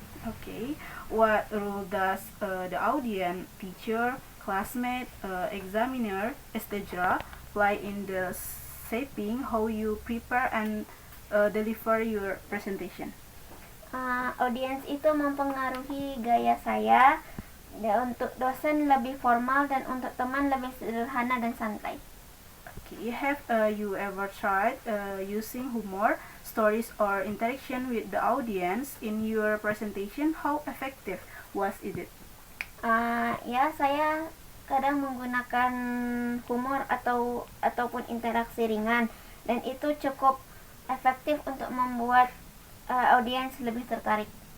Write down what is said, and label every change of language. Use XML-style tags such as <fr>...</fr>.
<en>Okay, what role does the audience, teacher, classmate, examiner, etc. play in the shaping how you prepare and deliver your presentation?</en> <id>Audiens itu mempengaruhi gaya saya. Untuk dosen lebih formal dan untuk teman lebih sederhana dan santai.</id> <en>Okay, have you ever tried using humor, stories, or interaction with the audience in your presentation? How effective was it?</en> <id>Ya, saya kadang menggunakan humor ataupun interaksi ringan, dan itu cukup efektif untuk membuat audiens lebih tertarik.</id>